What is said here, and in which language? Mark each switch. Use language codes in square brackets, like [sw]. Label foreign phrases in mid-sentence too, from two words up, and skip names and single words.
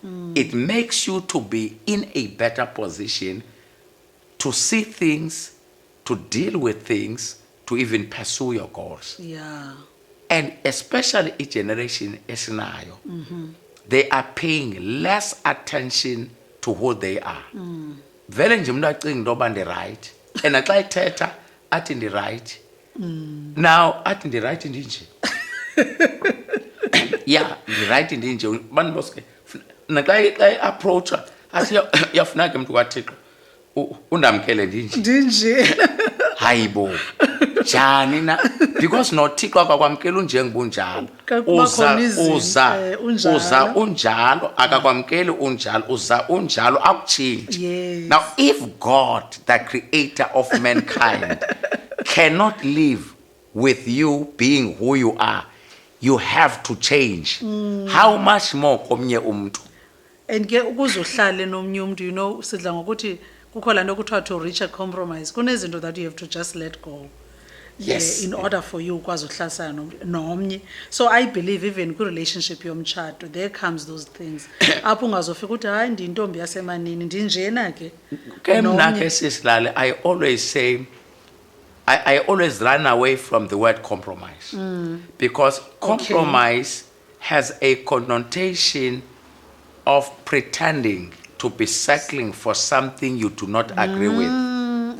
[en] It makes you to be in a better position to see things, to deal with things, to even pursue your goals. Yeah. And especially a generation esinayo, they are paying less attention to who they are. [xh] Vele nje umuntu acinga intoba ndi-right. And xa ethetha athi ndi-right. Now athi ndi-right ndinje. Yeah, ndi-right ndinje. Bantu boske naxa approacha athi uyafuna ke mntu kaThixo undamkele ndinje. Ndinje. Hayibo. Njani na? Because noThixo akakwamkela unjengobunjalo. Kuba khona izinto, unjalo. Uza unjalo, akakwamkeli unjalo, uza unjalo akutshintshe. [en] Yes. Now if God, the creator of mankind, cannot live with you being who you are, you have to change. How much more [xh] komnye umuntu? And ke ukuze uhlale nomnye umuntu, [en] you know, [xh] sidla ngokuthi kukho laa nto kuthiwa [en] to reach a compromise. Kunezinto that you have to just let go. Yes. In order for you [xh] ukwazi uhlalisana nomnye. [en] So I believe even [xh] kwi-relationship yomtshato [en] there comes those things. [xh] Apho ungazofika uthi hayi ndiyintombi yasemanini ndinjena ke. Ke mna Nomnye. ke sisilale, [en] I always say, I always run away from the word compromise. Because compromise has a connotation of pretending to be settling for something you do not agree with.